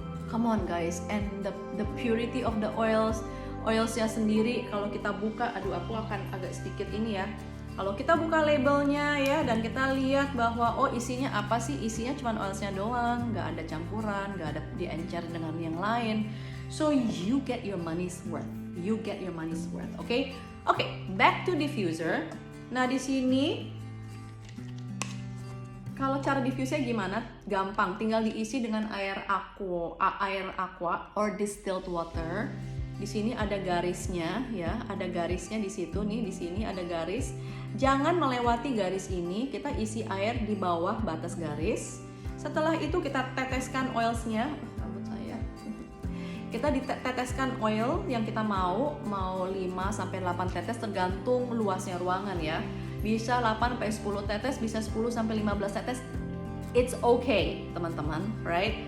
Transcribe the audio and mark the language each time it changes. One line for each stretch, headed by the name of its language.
English: Come on guys, and the purity of the
Indonesian: oilsnya sendiri kalau kita buka, aku akan agak sedikit ini ya. Kalau kita buka labelnya ya dan kita lihat bahwa isinya apa sih? Isinya cuma oilsnya doang, nggak ada campuran, nggak ada diencer dengan yang lain.
English: So you get your money's worth. You get your money's worth.
Indonesian: Oke,
English: back to diffuser.
Indonesian: Nah di sini kalau cara diffuse-nya gimana? Gampang, tinggal diisi dengan air aqua
English: or distilled water.
Indonesian: Di sini ada garisnya ya, ada garisnya di situ nih, di sini ada garis. Jangan melewati garis ini, kita isi air di bawah batas garis. Setelah itu kita teteskan oilsnya, rambut saya. Kita diteteskan oil yang kita mau 5 sampai 8 tetes tergantung luasnya ruangan ya. Bisa 8 sampai 10 tetes, bisa 10 sampai 15 tetes.
English: It's okay,
Indonesian: teman-teman,
English: right?